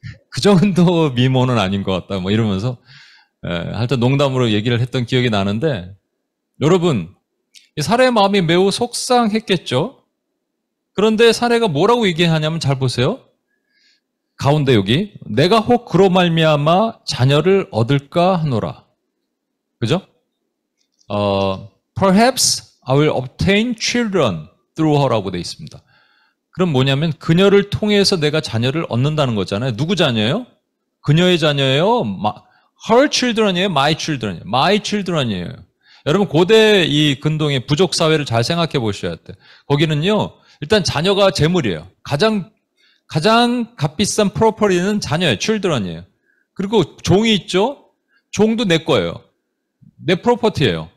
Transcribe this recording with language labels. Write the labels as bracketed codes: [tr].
[ko] 그 정도 미모는 아닌 것 같다. 뭐 이러면서 하여튼 농담으로 얘기를 했던 기억이 나는데 여러분 이 사례의 마음이 매우 속상했겠죠. 그런데 사례가 뭐라고 얘기하냐면 잘 보세요. 가운데 여기 내가 혹 그로 말미암아 자녀를 얻을까 하노라. 그죠? [en] Perhaps I will obtain children through her라고 [ko] 되어 있습니다. 그럼 뭐냐면 그녀를 통해서 내가 자녀를 얻는다는 거잖아요. 누구 자녀예요? 그녀의 자녀예요? [en] Her children [ko] 이에요? [en] My children [ko] 이에요? My children이에요. 여러분 고대 이 근동의 부족 사회를 잘 생각해 보셔야 돼요. 거기는요. 일단 자녀가 재물이에요. 가장 값비싼 프로퍼리는 자녀예요. children이에요. 그리고 종이 있죠? 종도 내 거예요. 내 프로퍼티예요.